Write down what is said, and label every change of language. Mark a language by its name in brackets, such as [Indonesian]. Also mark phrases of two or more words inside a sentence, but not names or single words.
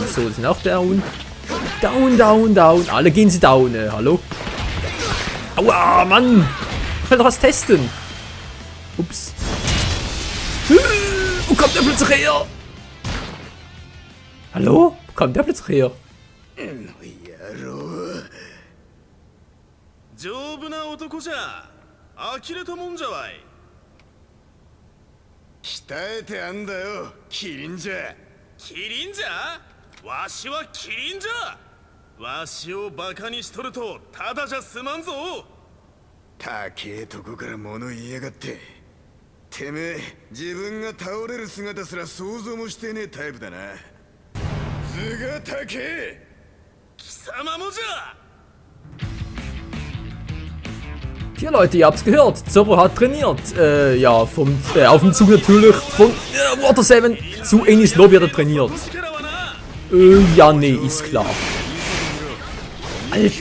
[German] So, die sind auch down. Down. Alle gehen sie down. Hallo? Aua, Mann. Ich will doch was testen. Ups. Wo kommt der plötzlich her? Hallo? Wo kommt der plötzlich her? [Japanese] 丈夫な男じゃ呆れたもんじゃわい。鍛えてあんだよキリンじゃ。キリンじゃ？わしはキリンじゃ。わしをバカにしとるとただじゃ済まんぞ。高えとこから物言いやがって。てめえ自分が倒れる姿すら想像もしてねえタイプだな。図が高え。貴様もじゃ。 [German] Tja Leute, ihr habt's gehört, Zoro hat trainiert. Ja, auf dem Zug natürlich von Water 7 zu Enies Lobby hat er trainiert. Ja, nee, ist klar. Alter!